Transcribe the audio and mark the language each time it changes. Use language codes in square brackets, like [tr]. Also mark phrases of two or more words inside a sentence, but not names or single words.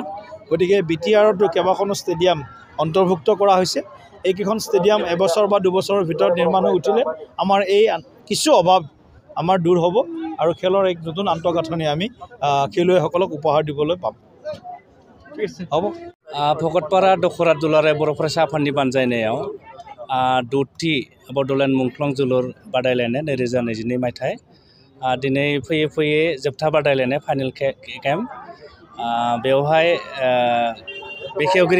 [as] গতিকে বিটিআৰতো কেইবাখনো ষ্টেডিয়াম অন্তৰ্ভুক্ত কৰা হৈছে। এইকেইখন ষ্টেডিয়াম এবছৰ বা দুবছৰৰ ভিতৰত নিৰ্মাণ হৈ উঠিলে আমাৰ এই কিছু অভাৱ আমাৰ দূৰ হ'ব আৰু খেলৰ এক নতুন আন্তঃগাঁথনি আমি খেলুৱৈসকলক উপহাৰ দিবলৈ পাম। হ'ব। [brx] भकतपारा दखरा दुलाराय बर' फरायसा आफादनि बानजायनायाव 6थि बड'लेण्ड मुंख्लं जोलुर बादायलायनाय 2022 मायथाइ दिनै फैयै फैयै जोबथा बादायलायनाय [en] final game [brx] बेवहाय बेखेवगिरि